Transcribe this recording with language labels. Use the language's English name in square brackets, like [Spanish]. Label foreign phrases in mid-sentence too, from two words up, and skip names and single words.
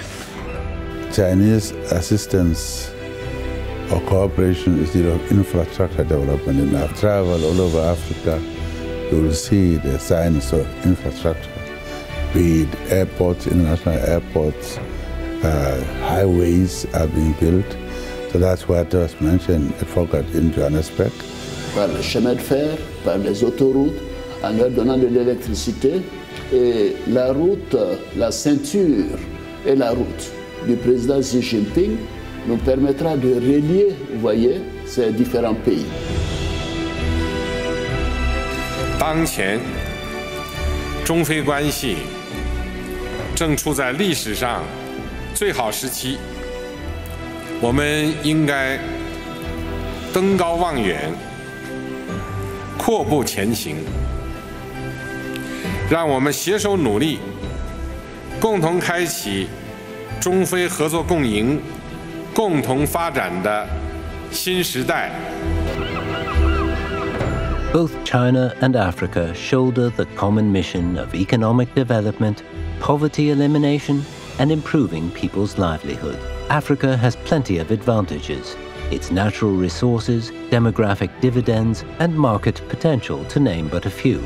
[English] Chinese assistance or cooperation is the infrastructure development. And I've traveled all over Africa. You will see the signs of infrastructure, be it airports, international airports, highways are being built. So that's what was mentioned at Fogat in Johannesburg. [French] Par le chemin de fer, par les autoroutes, en leur donnant de l'électricité. Et la route, la ceinture et la route du président Xi Jinping nous permettra de relier, vous voyez, ces différents pays. [Chinese] 当前，中非关系正处在历史上最好时期。我们应该登高望远，阔步前行。让我们携手努力，共同开启中非合作共赢、共同发展的新时代。 [English] Both China and Africa shoulder the common mission of economic development, poverty elimination, and improving people's livelihood. Africa has plenty of advantages: its natural resources, demographic dividends, and market potential, to name but a few.